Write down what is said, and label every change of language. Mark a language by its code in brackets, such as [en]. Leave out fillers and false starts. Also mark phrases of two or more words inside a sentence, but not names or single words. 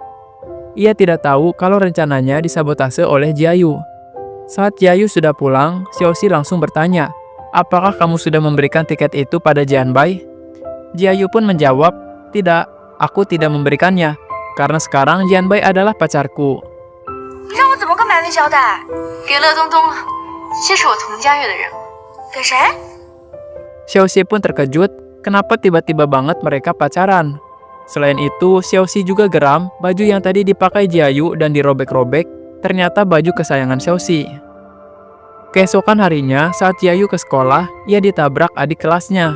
[id] Ia tidak tahu kalau rencananya disabotase oleh Jiayu. Saat Jiayu sudah pulang, Xiaoxi langsung bertanya, "Apakah kamu sudah memberikan tiket itu pada Jianbai?" Jiayu pun menjawab, "Tidak, aku tidak memberikannya, karena sekarang Jianbai adalah pacarku." [zh] 你让我怎么跟白薇交代？给乐东东了，这是我佟佳悦的人。给谁？ [id] Xiaoxi pun terkejut, kenapa tiba-tiba banget mereka pacaran. Selain itu, Xiaoxi juga geram, baju yang tadi dipakai Jiayu dan dirobek-robek, ternyata baju kesayangan Xiaoxi. Keesokan harinya, saat Jiayu ke sekolah, ia ditabrak adik kelasnya.